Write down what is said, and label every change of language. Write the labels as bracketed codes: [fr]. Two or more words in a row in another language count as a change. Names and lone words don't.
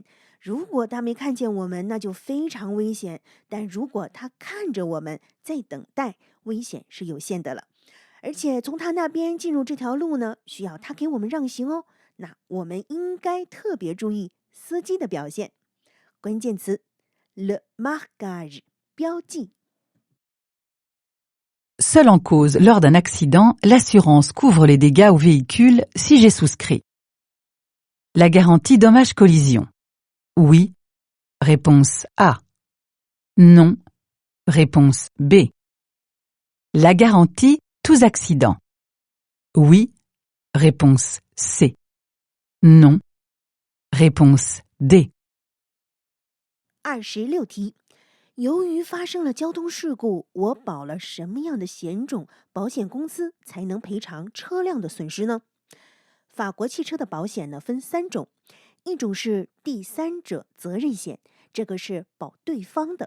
[zh] 如果他没看见我们，那就非常危险；但如果他看着我们在等待，危险是有限的了。而且从他那边进入这条路呢，需要他给我们让行哦。那我们应该特别注意司机的表现。关键词 [fr] le marquage [zh] 标记。 [fr] Seul en cause lors d'un accident, l'assurance couvre les dégâts au véhicule si j'ai souscrit. La garantie dommage-collision. Oui. Réponse A. Non. Réponse B. La garantie tous accidents. Oui. Réponse C. Non. Réponse D. [zh] 26题，由于发生了交通事故，我保了什么样的险种，保险公司才能赔偿车辆的损失呢？法国汽车的保险呢分3种，一种是第三者责任险，这个是保对方的。